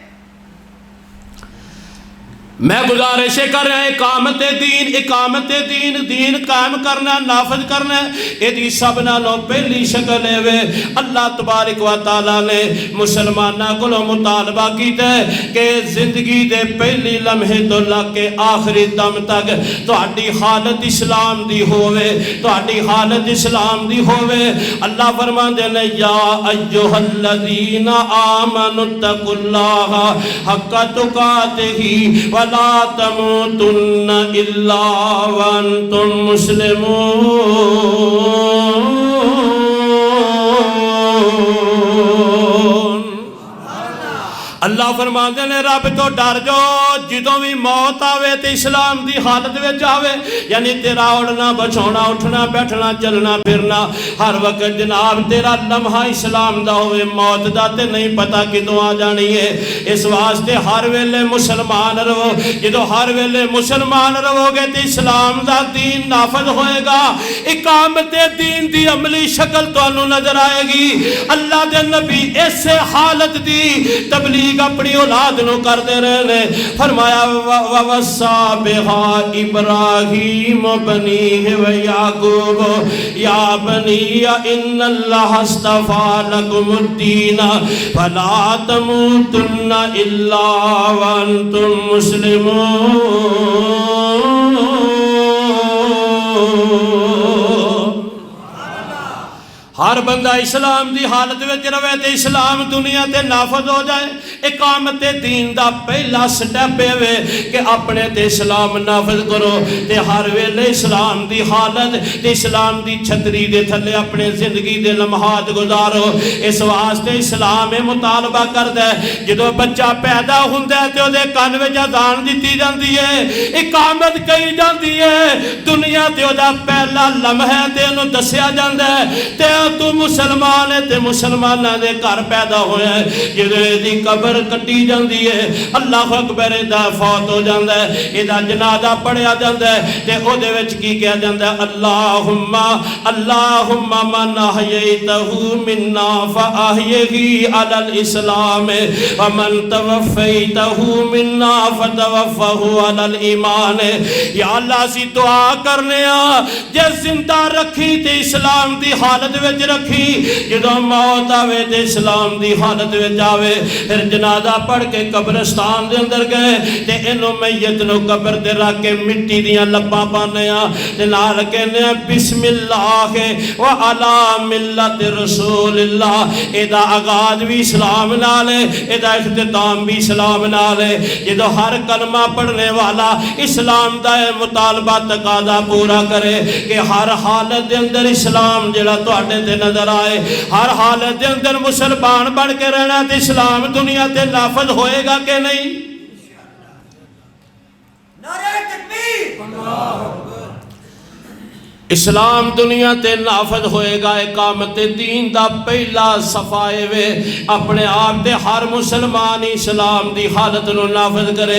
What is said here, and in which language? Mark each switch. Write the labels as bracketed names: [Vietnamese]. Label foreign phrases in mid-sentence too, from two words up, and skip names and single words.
[Punjabi] میں گزارش کر رہا اقامت دین دین قائم کرنا نافذ کرنا یہ دی سب نالوں پہلی شکل ہے۔ اللہ تبارک و تعالیٰ نے مسلمانہ کو مطالبہ کیتا ہے کہ زندگی دے پہلی لمحے تو لگ کے آخری دم تک تہاڈی حالت اسلام دی ہووے، تہاڈی حالت اسلام دی ہووے۔ اللہ فرماندے نے [Arabic] یا ایھا الذین آمنوا اتقوا اللہ حق تقاتہ ولا تموتن الا وانتم مسلمون۔ [Punjabi] اللہ فرماندے نے رب تو ڈر جو جدوں بھی موت آوے تے اسلام دی حالت وچ آوے، یعنی تیرا اڑنا بچھونا اٹھنا بیٹھنا چلنا پھرنا ہر وقت جناب تیرا لمحہ اسلام دا ہوئے، موت دا تے نہیں پتہ کدوں آ جانی ہے۔ اس واسطے ہر ویلے مسلمان رہو، جدوں ہر ویلے مسلمان رہو گے تے اسلام دا دین نافذ ہوئے گا، اقامت دین دی عملی شکل تانوں نظر آئے گی۔ اللہ دے نبی اس حالت دی تبلیغ اپنی اولاد نو کر دے رہے، فرمایا [Arabic] وَوَصَّى بِهَا إِبْرَاهِيمُ بَنِيهِ وَيَعْقُوبُ يَا بَنِيَّ إِنَّ اللَّهَ اصْطَفَىٰ لَكُمُ الدِّينَ فَلَا تَمُوتُنَّ إِلَّا وَأَنْتُمْ مُسْلِمُونَ۔ [Punjabi] ہر بندہ اسلام دی حالت وچ رہے تے اسلام دنیا تے نافذ ہو جائے۔ اقامت دین دا پہلا سٹیپ ہے کہ اپنے تے اسلام نافذ کرو تے ہر ویلے اسلام دی حالت تے اسلام دی چھتری دے تھلے اپنے زندگی دے لمحات گزارو۔ اس واسطے اسلام مطالبہ کردا ہے جدوں بچہ پیدا ہوندا ہے تے اودے کان وچ اذان دتی جاندی ہے، اقامت کہی جاندی ہے، دنیا تے اودا پہلا لمحہ تے انہوں دسیا جاندا ہے تے تو مسلمان ہے تے مسلمانہ دے گھر پیدا ہویا ہے۔ جدوں دی قبر کٹی جاندی ہے اللہ اکبر دا فوت ہو جاندا ہے، ایدا جنازہ پڑھیا جاندا ہے تے او دے وچ کی کہا جاندا ہے [Arabic] اللہم اللہم من احییتہ منا فاحیہ علی الاسلام ومن توفیتہ منا فتوفہ علی الایمان۔ [Punjabi] یا اللہ سی دعا کرنے جے زندہ رکھی تے اسلام دی حالت وچ رکھی، جدوں موت آوے تے اسلام دی حالت وچ آوے، پھر جنازہ پڑھ کے قبرستان دے اندر گئے تے انہوں میت نو قبر دے رکھ کے مٹی دیاں لباں پانے تے نال کہنے [Arabic] بسم اللہ و علی ملت رسول اللہ۔ [Punjabi] ایدا آغاز بھی اسلام نالے، ایدا اختتام بھی اسلام نالے۔ جدوں ہر کلمہ پڑھنے والا اسلام دا مطالبہ تقاضا پورا کرے کہ ہر حالت دے اندر اسلام جڑا تواڈے تے نظر آئے، ہر حالت دے اندر مسلمان بن کے رہنا تے اسلام دنیا تے نافذ ہوئے گا کہ نہیں؟ نعرہ تکبیر، اسلام دنیا تے نافذ ہوئے گا۔ اقامت دین دا پہلا صفائے وے اپنے آپ تے ہر مسلمان اسلام دی حالت نو نافذ کرے۔